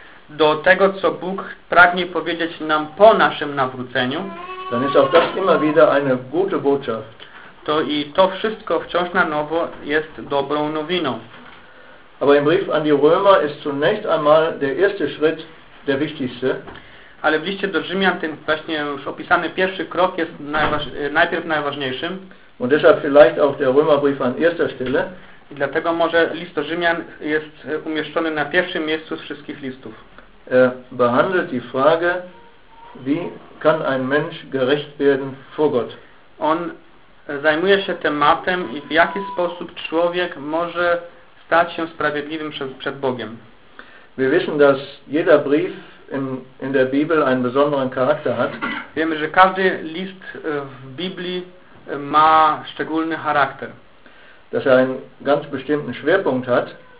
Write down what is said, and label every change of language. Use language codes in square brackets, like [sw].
[pl] do tego, co Bóg pragnie powiedzieć nam po naszym nawróceniu, [de] dann ist auch das immer wieder eine gute Botschaft. [pl] To i to wszystko wciąż na nowo jest dobrą nowiną. [de] Aber im Brief an die Römer ist zunächst einmal der erste Schritt der wichtigste. [pl] Ale w liście do Rzymian ten właśnie już opisany pierwszy krok jest najpierw najważniejszym. [de] Und deshalb vielleicht auch der Römerbrief an erster Stelle. [pl] I dlatego może list do Rzymian jest umieszczony na pierwszym miejscu z wszystkich listów. [de] Er behandelt die Frage, wie kann ein Mensch gerecht werden vor Gott. [pl] On zajmuje się tematem, w jaki sposób człowiek może stać się sprawiedliwym przed Bogiem. [de] Wir wissen, dass jeder Brief in der Bibel einen besonderen Charakter hat. [pl] Wiemy, że każdy list w Biblii ma szczególny charakter. [de] Dass er einen ganz bestimmten Schwerpunkt hat.